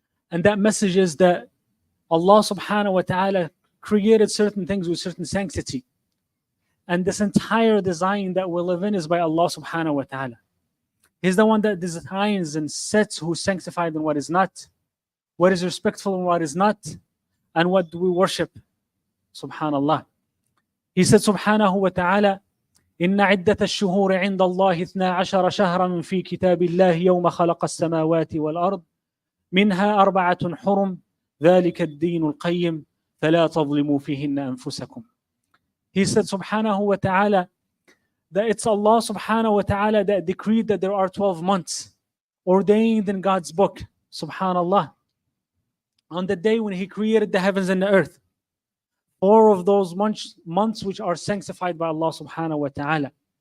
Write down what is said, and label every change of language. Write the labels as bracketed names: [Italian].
[English] And that message is that Allah subhanahu wa ta'ala created certain things with certain sanctity. And this entire design that we live in is by Allah subhanahu wa ta'ala. He's the one that designs and sets who's sanctified and what is not, what is respectful and what is not, and what do we worship. Subhanallah. He said subhanahu wa ta'ala, [Arabic] إن عدة الشهور عند الله 12 شهرا في كتاب الله يوم خلق السماوات والأرض منها 4 حرم ذلك الدين القيم فلا تظلموا فيهن أنفسكم. [English] He said subhanahu wa ta'ala that it's Allah subhanahu wa ta'ala that decreed that there are 12 months ordained in God's book. Subhanallah. On the day when He created the heavens and the earth, 4 of those months which are sanctified by Allah subhanahu wa ta'ala.